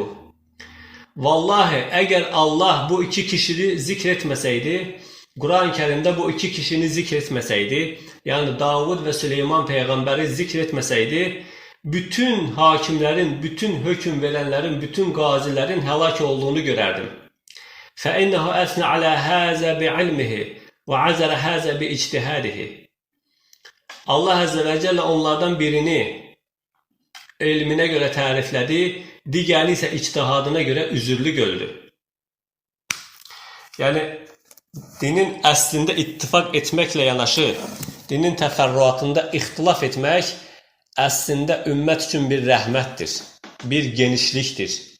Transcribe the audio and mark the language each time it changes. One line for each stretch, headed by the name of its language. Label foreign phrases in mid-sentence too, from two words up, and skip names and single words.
Azerbaijani: Vallahi, əgər Allah bu 2 kişini zikr etməsəydi, Quran-ı Kərimdə bu 2 kişini zikr etməsəydi, yəni Davud və Süleyman peyğəmbəri zikr etməsəydi, bütün hakimlərin, bütün hökm verənlərin, bütün qazilərin həlak olduğunu görərdim.
Arabic: فَإِنَّهُ أَثْنَ عَلَى هَذَا بِعِلْمِهِ وَعَزَرَ هَذَا بِاِجْتِهَادِهِ.
Azerbaijani: Allah
Arabic: عز وجل
Azerbaijani: onlardan birini elminə görə təriflədi, digərini isə ictihadına görə üzürlü gördü. Yəni, dinin əslində ittifaq etməklə yanaşı, dinin təfərrüatında ixtilaf etmək əslində ümmət üçün bir rəhmətdir, bir genişlikdir.